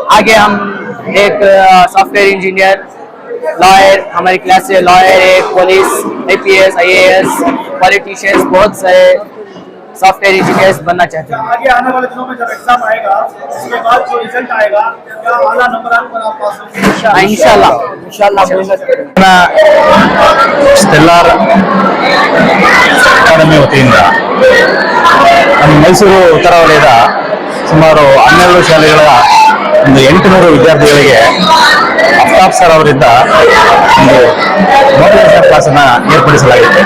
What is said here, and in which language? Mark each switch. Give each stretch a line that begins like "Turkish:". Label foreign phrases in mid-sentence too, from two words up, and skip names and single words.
Hindi: आगे हम एक
English: software engineer, lawyer,
Hindi: हमारी क्लास से लॉयर है,
English: police, APS, IAS, politicians,
Hindi: बहुत सारे
English: software engineers
Hindi: बनना चाहते हैं। आगे आने वाले दिनों में जब एग्जाम आएगा उसके बाद जो रिजल्ट आएगा क्या आला नंबर पर आप पास होंगे? इंशाल्लाह
Kannada: ಸ್ಟೆಲ್ಲಾರ್ ಅಕಾಡೆಮಿ ವತಿಯಿಂದ ನಮ್ಮ ಮೈಸೂರು ಉತ್ತರ ವಲಯದ ಸುಮಾರು 12 ಶಾಲೆಗಳ ಒಂದು 800 ವಿದ್ಯಾರ್ಥಿಗಳಿಗೆ ಅಫ್ತಾಬ್ ಸರ್ ಅವರಿಂದ ಒಂದು
English: motivation classನ್ನು
Kannada: ಏರ್ಪಡಿಸಲಾಗಿದೆ.